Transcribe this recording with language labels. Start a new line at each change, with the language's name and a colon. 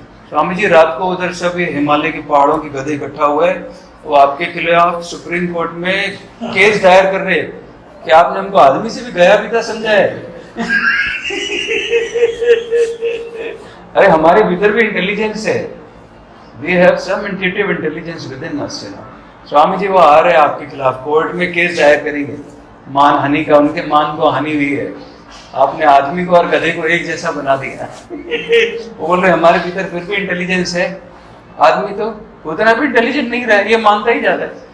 Hindi: स्वामी जी रात को उधर सब ये हिमालय के पहाड़ों के गधे इकट्ठा हुए, वो आपके खिलाफ सुप्रीम कोर्ट में केस दायर कर रहे कि आपने हमको आदमी से भी गया पिता समझा है। अरे हमारे भीतर भी इंटेलिजेंस है।
English: We have some intuitive intelligence within us, you know.
Hindi: Swami ji वो आ रहे हैं आपके खिलाफ, कोर्ट में केस दायर करेंगे मान हानि का। उनके मान को हानि हुई है, आपने आदमी को और गधे को एक जैसा बना दिया। वो बोल रहे हमारे भीतर फिर भी इंटेलिजेंस है। आदमी तो उतना भी इंटेलिजेंट नहीं रहा है, ये मानता ही जाता है।